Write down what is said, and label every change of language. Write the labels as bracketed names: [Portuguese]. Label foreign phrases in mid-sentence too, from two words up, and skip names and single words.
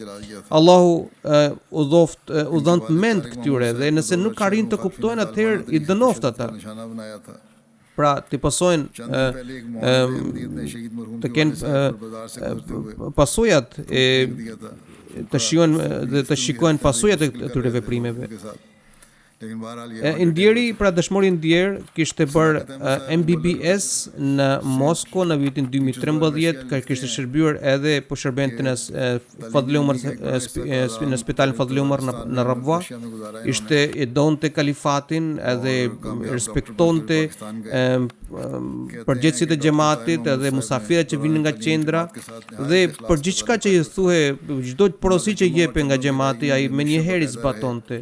[Albanian] Allahu u dhon mend këtyre dhe nëse nuk arrin të kuptojnë, atëherë i dënoft ata. Pra të pasojnë të kenë pasojat të shikojnë pasojat e këtyre veprimeve. [Urdu] لیکن بہرحال یہ [Albanian] Ndjeri, pra dëshmori Ndjer kishte bërë MBBS në Mosko në vitin 2013, ka kishte shërbyer edhe po shërbente në Fadhli Umar në spitalin Fadhli Umar në Rabwa. Ishte e donte kalifatin edhe respektonte përgjegjësitë e xhamatit edhe musafirët që vinin nga qendra dhe për gjithçka që i thuhe, çdo porosi që jepe nga xhamati ai menjëherë zbatonte.